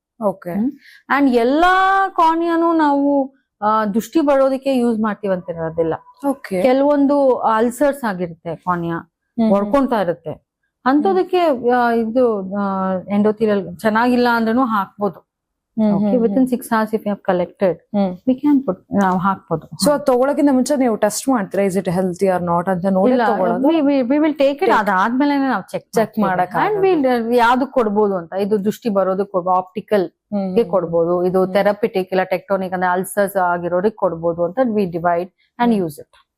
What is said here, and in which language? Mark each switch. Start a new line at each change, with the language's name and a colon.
English: Okay.
Kannada: And ಎಲ್ಲಾ ಕಾರ್ನಿಯಾನು ನಾವು ದೃಷ್ಟಿ ಬರೋದಕ್ಕೆ ಯೂಸ್ ಮಾಡ್ತೀವಂತ ಇರೋದಿಲ್ಲ.
English: Okay.
Kannada: ಕೆಲವೊಂದು ಅಲ್ಸರ್ಸ್ ಆಗಿರುತ್ತೆ, ಕಾರ್ನಿಯಾ ಹೊಡ್ಕೊಂತಾ ಇರುತ್ತೆ, ಅಂತದಕ್ಕೆ ಇದು ಎಂಡೋಥೆಲಿಯಲ್ ಚೆನ್ನಾಗಿಲ್ಲ ಅಂದ್ರೂ ಹಾಕ್ಬೋದು.
English: Okay, within 6 hours if you have collected, we can put
Kannada: ನಾವು ಹಾಕ್ಬೋದು. ಸೊ ತಗೊಳಕ್ಕಿಂತ ಮುಂಚೆ ನೀವು ಟೆಸ್ಟ್ ಮಾಡ್ತೀರಾ
English: is it healthy or not
Kannada: ಅಂತ ನೋಡಿ ತಗೊಳ್ಳೋದು?
English: we will take it.
Kannada: ಅದಾದ್ಮೇಲೆ ನಾವು ಚೆಕ್ ಮಾಡಕ್, ಅಂಡ್ ಯಾವ್ದು ಕೊಡ್ಬೋದು ಅಂತ. ಇದು ದೃಷ್ಟಿ ಬರೋದು ಕೊಡ್ಬೋದು, ಆಪ್ಟಿಕಲ್ ಗೆ ಕೊಡ್ಬೋದು, ಇದು ಥೆರಪಿಟಿಕ್ ಇಲ್ಲ ಟೆಕ್ಟೋನಿಕ್ ಅಂದ್ರೆ ಅಲ್ಸರ್ಸ್ ಆಗಿರೋರಿಗೆ ಕೊಡ್ಬೋದು ಅಂತ
English: We divide and use it.